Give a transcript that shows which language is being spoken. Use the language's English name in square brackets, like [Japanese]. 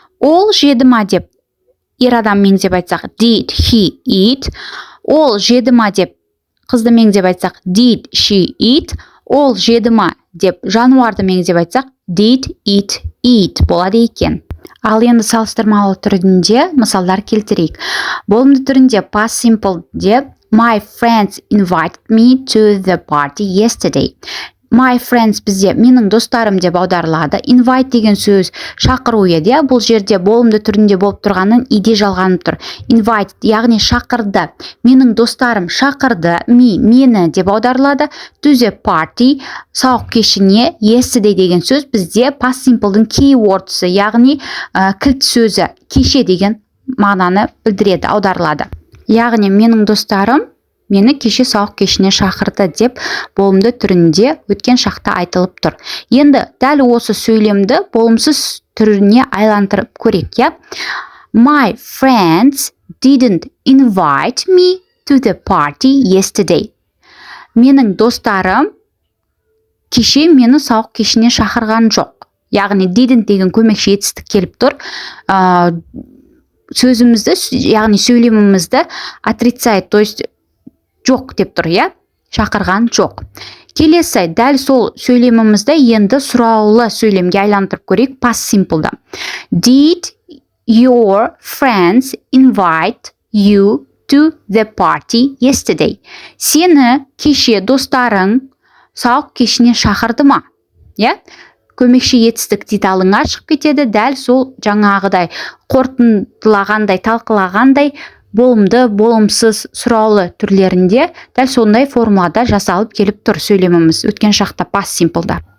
[Kazakh] Ол жеді ма деп ер адам меңзеп айтсақ, [English] did he eat? [Kazakh] Ол жеді ма деп қызды меңзеп айтсақ, [English] did she eat? [Kazakh] Ол жеді ма деп жануарды меңзеп айтсақ, [English] did it eat [Kazakh] болады екен. Ал енді салыстырмалы түрінде мысалдар келтірейік. Болымды түрінде past simple деп [English] My friends invited me to the party yesterday. My friends [Kazakh] бізде менің достарым деп аударылады. Invite деген сөз шақыру еді. Бұл жерде болымды түрінде болып тұрғанын иде жалғанып тұр. Invite, яғни шақырды. Менің достарым шақырды. Мені деп аударылады. [English] To the party, [Kazakh] сауық кешіне. Yesterday деген сөз бізде past simple'дың keywordсы, яғни кілт сөзі. Кеше деген мағынаны білдіреді, аударылады. Яғни менің достарым мені кеше сауық кешіне шақырды деп болымды түрінде өткен шақта айтылып тұр. Енді дәл осы сөйлемді болымсыз түріне айландырып көрейік, я. [English] My friends didn't invite me to the party yesterday. [Kazakh] Менің достарым кеше мені сауық кешіне шақырған жоқ. Яғни didn't деген көмекші етістік келіп тұр. Сөзімізді, яғни сөйлемімізді [Russian] отрицает, то есть [Kazakh] жоқ деп тұр, я, шақырған жоқ. Келесі, дәл сол сөйлемімізді енді сұраулы сөйлемге айландырып көрейік, past simple'да. [English] Did your friends invite you to the party yesterday? [Kazakh] Сені кеше достарың сауық кешіне шақырды ма? Я? Көмекші етістік деталыңа шығып кетеді, дәл сол жаңағыдай қорытындылағандай, талқылағандай болымды, болымсыз сұраулы түрлерінде дәл сондай формулада жасалып келіп тұр сөйлеміміз өткен шақта past simple'да.